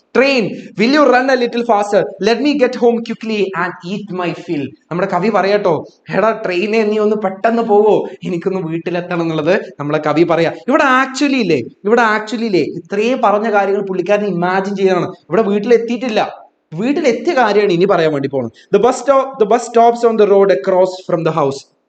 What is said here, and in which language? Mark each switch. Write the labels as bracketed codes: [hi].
[en] Train, will you run a little faster? Let me get home quickly and eat my fill. [ml] നമ്മുടെ കവി പറയാട്ടോ, എടാ ട്രെയിനെ നീ ഒന്ന് പെട്ടെന്ന് പോവോ, എനിക്കൊന്ന് വീട്ടിലെത്തണം എന്നുള്ളത് നമ്മളെ കവി പറയാ. ഇവിടെ ആക്ച്വലി ഇല്ലേ ഇത്രയും പറഞ്ഞ കാര്യങ്ങൾ പുള്ളിക്കാരൻ ഇമാജിൻ ചെയ്യാണ്. ഇവിടെ വീട്ടിലെത്തിയ കാര്യമാണ് ഇനി പറയാൻ വേണ്ടി പോകുന്നത്. [en] The bus stops on the road across from the house.